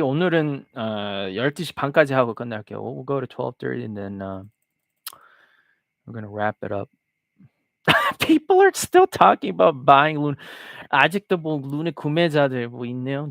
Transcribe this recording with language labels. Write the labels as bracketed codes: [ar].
[ko] 오늘은 12시 반까지 하고 끝날게요. [en] We'll go to 12:30 and then we're gonna wrap it up. People are still talking about buying Luna. [ko] 아직도 뭐 루나 구매자들 뭐 있네요.